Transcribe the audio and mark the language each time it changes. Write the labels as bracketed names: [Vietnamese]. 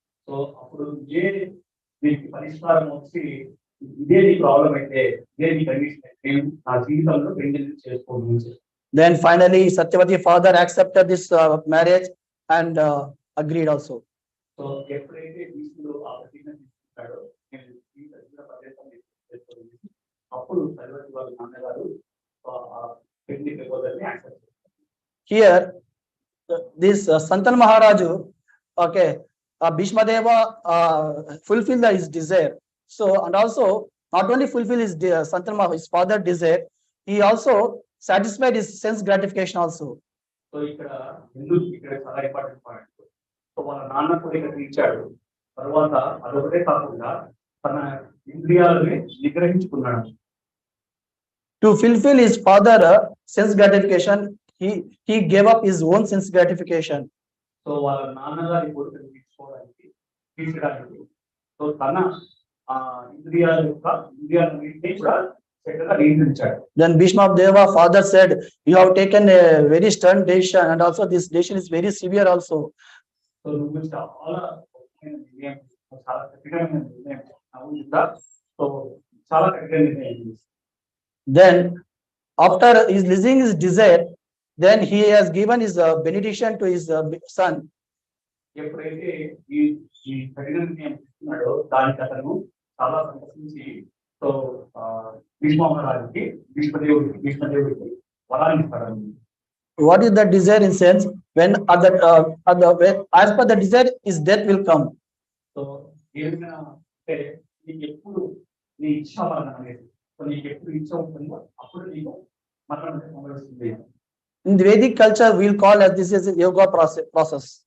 [Telugu] So అప్పుడు దీనికి పరిష్కారం వచ్చి ఇదే నీ ప్రాబ్లం అయితే ఇదే నీ కండిషన్ అయితే నేను నా జీవితంలో పెళ్లి చేసుకోను. [English] Then finally Satyavati father accepted this marriage and agreed also. [Telugu] So ఎప్పుడైతే భీష్ముడు ఆ ప్రతిజ్ఞ తీసుకుంటాడో నేను జీవితంలో ప్రదేశం చేసుకోవాలి అప్పుడు సత్యవతి వాళ్ళ నాన్నగారు పెళ్లి ప్రపోజల్ని యాక్సెప్ట్ చేస్తారు. [English] Here this Santanu Maharaju, okay, Bhishmadeva fulfilled his desire. So, and also not only fulfill his his father desire, he also satisfied his sense gratification also. [Telugu] So ఇక్కడ చాలా ఇంపార్టెంట్ పాయింట్. సో వాళ్ళ నాన్న కోరిక తీర్చాడు, తర్వాత అదొకటే కాకుండా తన ఇంద్రియాలని నిగ్రహించుకున్నాడు. [English] To fulfill his father sense gratification, he gave up his own sense gratification. [Telugu] So వాళ్ళ నాన్నగారి కోరికను తీర్చడానికి సో తన ఇంద్రియాలని కూడా చక్కగా నియంత్రించాడు. [English] Then Bhishmadeva father said, you have taken a very stern decision, and also this decision is very severe also. [Telugu] So నువ్వు చాలా నిర్ణయం చాలా కఠినమైన నిర్ణయం సో చాలా కఠినమైన నిర్ణయం. [English] Then after his listening his desire, then he has given his benediction to his son. [Telugu] ఎప్పుడైతే ఈ కఠిన నిర్ణయం తీసుకున్నాడో దానికి అతను చాలా సంతోషించి సో భీష్మదేవుడికి వరాన్ని ఇస్తాడు. [English] What is the desire in sense? When as per the desire, his death will come. [Telugu] So ఏమైనా అంటే నీకు ఎప్పుడు నీ ఇచ్చ మరణం అనేది సో నీకు ఎప్పుడు ఇచ్చ ఉంటుందో అప్పుడు నీకు మరణం సంభవిస్తుంది. [English] In the Vedic culture, we'll call as this is a yoga process.